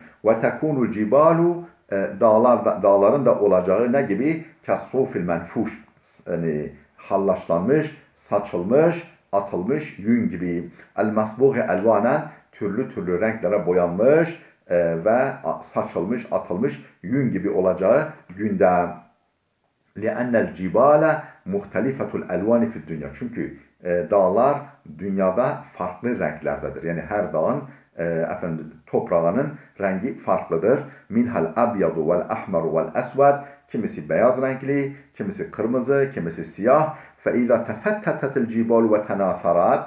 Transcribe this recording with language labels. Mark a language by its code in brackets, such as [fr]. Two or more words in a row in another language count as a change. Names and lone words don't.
[ar] وتكون الجبال, [tr] dağların da olacağı ne gibi? [ar] كالصوف المنفوش, [tr] yani hallaşlanmış, saçılmış, atılmış yün gibi. [ar] المصبوغ ألوانا, [tr] türlü renklere boyanmış ve saçılmış, atılmış yün gibi olacağı günde. [ar] لِأَنَّ الْجِبَالَ مُخْتَلِفَةُ الْاَلْوَانِ فِي الدُّنْيَا. [tr] Çünkü dağlar dünyada farklı renklerdedir. Yani her dağın toprağının rengi farklıdır. [ar] منها الأبيض والأحمر والأسود. [tr] Kimisi beyaz renkli, kimisi kırmızı, kimisi siyah. [ar] فإذا تفتتت الجبال وتناثرت.